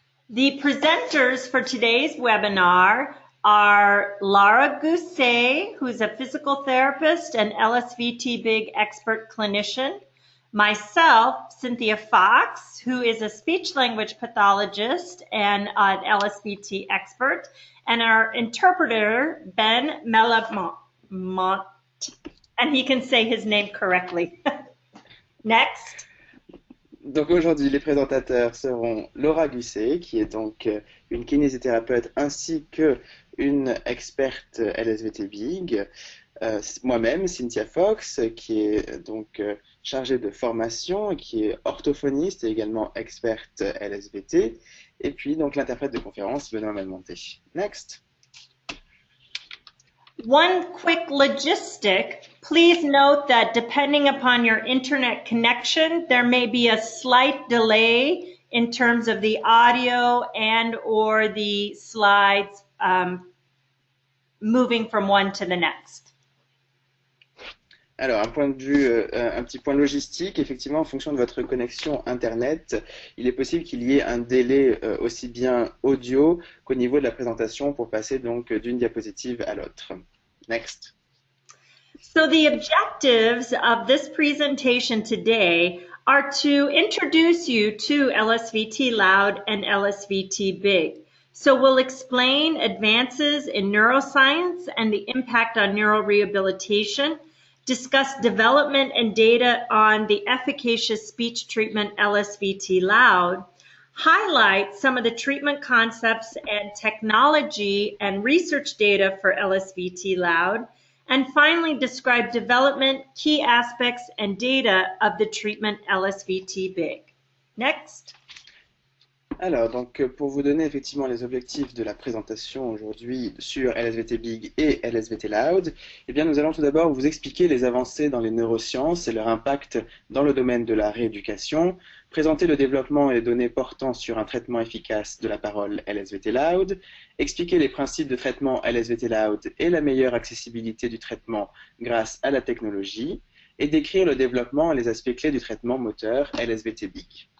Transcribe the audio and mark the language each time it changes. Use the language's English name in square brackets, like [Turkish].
[English] The presenters for today's webinar are Laura Gousset, who's a physical therapist and LSVT Big expert clinician, myself, Cynthia Fox, who is a speech-language pathologist and an LSVT expert, and our interpreter, Ben Melamont, and he can say his name correctly. Next. [French] Donc aujourd'hui, les présentateurs seront Laura Gousset, qui est donc une kinésithérapeute ainsi qu'une experte LSVT Big, moi-même, Cynthia Fox, qui est donc chargée de formation, et qui est orthophoniste et également experte LSVT, et puis donc l'interprète de conférence, Benoît Malmonté. [English] Next. One quick logistic, please note that depending upon your internet connection, there may be a slight delay in terms of the audio and or the slides moving from one to the next. [French] Alors, un petit point logistique, effectivement, en fonction de votre connexion Internet, il est possible qu'il y ait un délai aussi bien audio qu'au niveau de la présentation pour passer donc d'une diapositive à l'autre. [English] Next. So the objectives of this presentation today are to introduce you to LSVT Loud and LSVT Big. So we'll explain advances in neuroscience and the impact on neurorehabilitation, discuss development and data on the efficacious speech treatment LSVT Loud, highlight some of the treatment concepts and technology and research data for LSVT Loud, and finally describe development, key aspects, and data of the treatment LSVT Big. Next. [French] Alors, donc, pour vous donner effectivement les objectifs de la présentation aujourd'hui sur LSVT Big et LSVT Loud, eh bien, nous allons tout d'abord vous expliquer les avancées dans les neurosciences et leur impact dans le domaine de la rééducation, présenter le développement et les données portant sur un traitement efficace de la parole LSVT Loud, expliquer les principes de traitement LSVT Loud et la meilleure accessibilité du traitement grâce à la technologie, et décrire le développement et les aspects clés du traitement moteur LSVT Big.